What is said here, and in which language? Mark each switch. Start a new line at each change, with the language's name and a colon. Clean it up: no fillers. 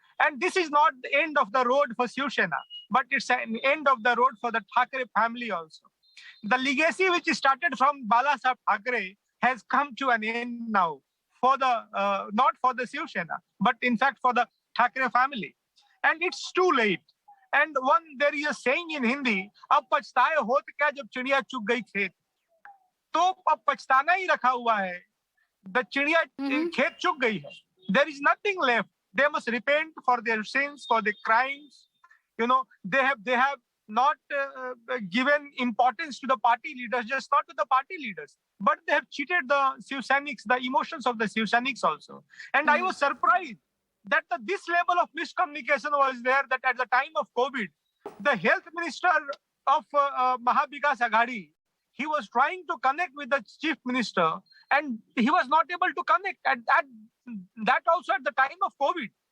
English: And this is not the end of the road for Shiv Sena, but it's an end of the road for the Thackeray family also. The legacy which started from Balasaheb Thackeray has come to an end now, for the not for the Shiv Sena, but in fact for the Thackeray family. And it's too late. And there is a saying in Hindi,
Hindi: अब पछताए होत क्या जब चिड़िया चुग गई खेत। तो अब पछताना ही रखा हुआ है, द चिड़िया खेत चुग गई है।
English: There is nothing left. They must repent for their sins, for their crimes. They have not given importance to the party leaders, just not to the party leaders, but they have cheated the Shiv Sainiks, the emotions of the Shiv Sainiks also. And I was surprised that this level of miscommunication was there, that at the time of COVID, the health minister of Maha Vikas Aghadi, he was trying to connect with the chief minister and he was not able to connect at that also at the time of COVID.